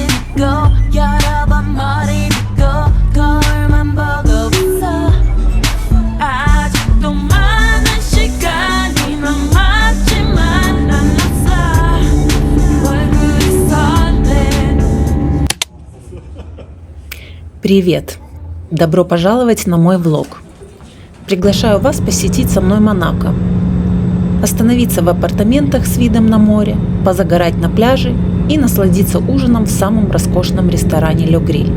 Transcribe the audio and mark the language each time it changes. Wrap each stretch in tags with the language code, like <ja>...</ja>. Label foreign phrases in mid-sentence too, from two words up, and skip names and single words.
<ko>믿고 열어봐 머리 믿고 거울만 보고 있어 아직도 많은 시간이 남았지만 난 없어 얼굴이 설레.</ko> <ru>Привет! Добро пожаловать на мой влог. Приглашаю вас посетить со мной Монако. Остановиться в апартаментах с видом на море, позагорать на пляже и насладиться ужином в самом роскошном ресторане Le Grill.</ru>